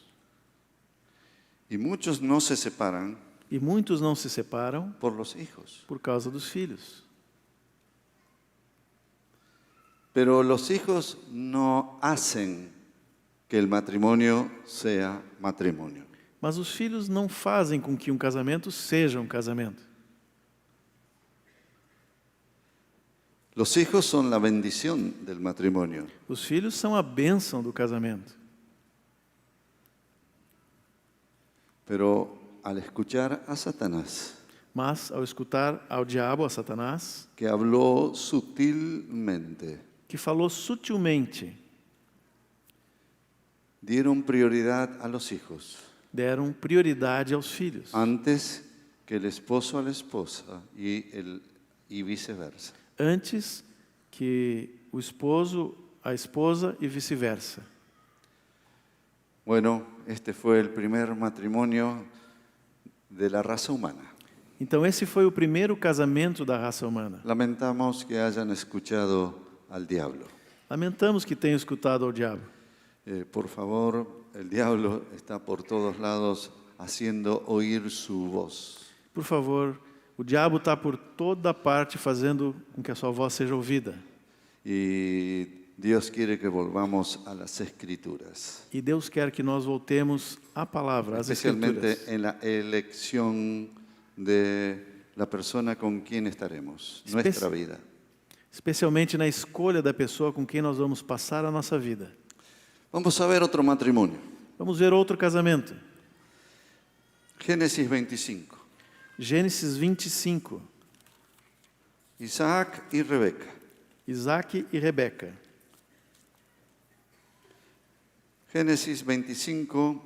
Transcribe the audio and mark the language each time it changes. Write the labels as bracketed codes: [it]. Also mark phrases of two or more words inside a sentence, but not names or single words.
[es] Y muchos no se separan [pt] E muitos não se separam [es] por los hijos. [pt] por causa dos filhos. [es] Pero los hijos no hacen que el matrimonio sea matrimonio. [pt] Mas os filhos não fazem com que um casamento seja um casamento. [es] Los hijos son la bendición del matrimonio. [pt] Os filhos são a bênção do casamento. [es] Pero al escuchar a Satanás, [pt] Mas, ao escutar ao diabo, a Satanás, [es] que habló sutilmente, [pt] que falou sutilmente, [es] dieron prioridad a los hijos [pt] deram prioridade aos filhos, [es] antes que el esposo a la esposa y viceversa. [pt] antes que o esposo, a esposa e vice-versa. [es] Bueno, este fue el primer matrimonio de la raza humana. [pt] Então esse foi o primeiro casamento da raça humana. [es] Lamentamos que hayan escuchado al diablo. [pt] Lamentamos que tenham escutado ao diabo. [es] Por favor, el diablo está por todos lados haciendo oír su voz. [pt] Por favor, o diabo está por toda parte fazendo com que a sua voz seja ouvida. [es] Y Dios quiere que volvamos a las escrituras, [pt] E Deus quer que nós voltemos à palavra, às [es] especialmente [pt] escrituras. [es] en la elección de la persona con quien estaremos, nuestra vida. [pt] Especialmente na escolha da pessoa com quem nós vamos passar a nossa vida. [es] Vamos a ver otro matrimonio. [pt] Vamos ver outro casamento. [es] Génesis 25. [pt] Gênesis 25. [es] Isaac y Rebeca. [pt] Isaac e Rebeca. [es] Génesis 25,